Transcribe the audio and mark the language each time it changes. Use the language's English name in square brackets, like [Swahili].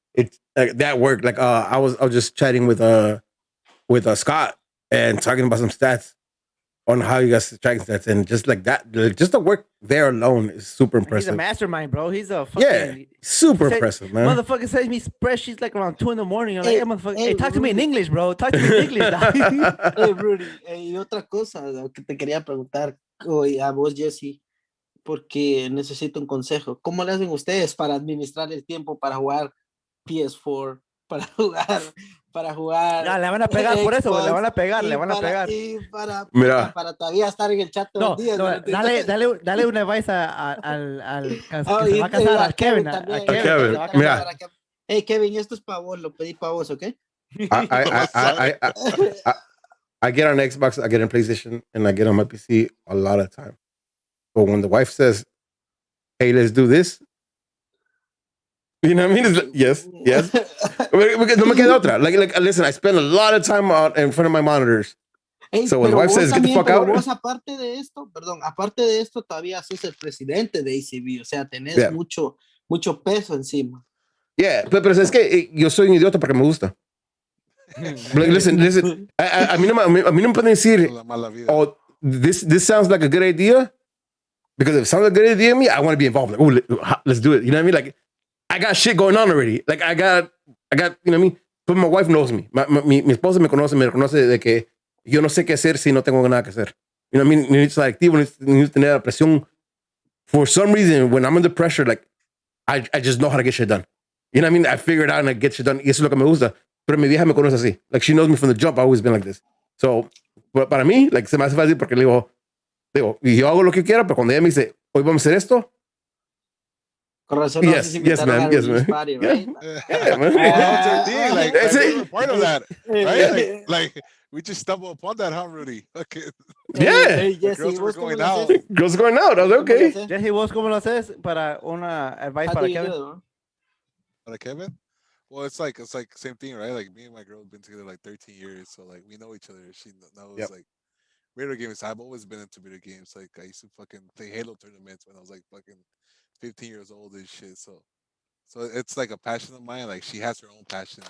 [English] It's like that work. Like I was just chatting with Scott and talking about some stats on how you guys tracking stats, and just like that, just the work there alone is super impressive. He's a mastermind, bro. He's a fucking super impressive, man. Motherfucker sends me spreadsheets like around 2 a.m. I'm like, hey, motherfucker, hey, talk to me in English, bro. Talk to me in English. [Spanish] Hey, Rudy, y otra cosa que te quería preguntar a vos, Jesse, porque necesito un consejo. ¿Cómo le hacen ustedes para administrar el tiempo para jugar PS4, para jugar? Ya, le van a pegar Xbox, por eso, güey, le van a pegar. Y para todavía estar en el chat todo el día. No, dale una advice al que se va a casar, a Kevin. Mira. Hey, Kevin, esto es para vos, lo pedí para vos, ¿ok? [English] I get on Xbox, I get on PlayStation, and I get on my PC a lot of time. But when the wife says, "Hey, let's do this," you know what I mean? It's like, yes. [Spanish] No me queda otra. [English] Like, listen, I spend a lot of time out in front of my monitors. Hey, so when the wife says, "Get the fuck out," [Spanish] vos aparte de esto, todavía sos el presidente de ACB, o sea, tenés mucho peso encima. Yeah, pero es que yo soy un idiota porque me gusta. [English] Listen. [Spanish] A mí no me pueden decir, [English] oh, this sounds like a good idea. Because if it sounds like a good idea to me, I want to be involved. Like, oh, let's do it. You know what I mean? Like, I got shit going on already. Like, I got, you know what I mean? But my wife knows me. [Spanish] Mi esposa me reconoce de que yo no sé qué hacer si no tengo nada que hacer. [English] You know what I mean? [Spanish] Necesito estar activo, necesito tener la presión. [English] For some reason, when I'm under pressure, like, I just know how to get shit done. You know what I mean? I figure it out and I get shit done. [Spanish] Y eso es lo que me gusta. Pero mi vieja me conoce así. [English] Like, she knows me from the jump. I've always been like this. [Spanish] So, para mí, like, se me hace fácil porque le digo, y yo hago lo que quiera, pero cuando ella me dice, hoy vamos a hacer esto. Con razón, [English] yes, man. Party, right? Yeah, man. Like, we're part of that, right? Like, we just stumbled upon that, huh, Rudy? Okay. Yeah. Hey, Jesse, girls were going out. Girls going out. I was like, okay. [Spanish] Jesse, ¿vos cómo lo haces para una advice para Kevin? Para Kevin? [English] Well, it's like same thing, right? Like me and my girl have been together like 13 years, so like we know each other. She knows like video games. I've always been into video games. Like I used to fucking play Halo tournaments when I was like fucking 15 years old and shit. So it's like a passion of mine. Like she has her own passions.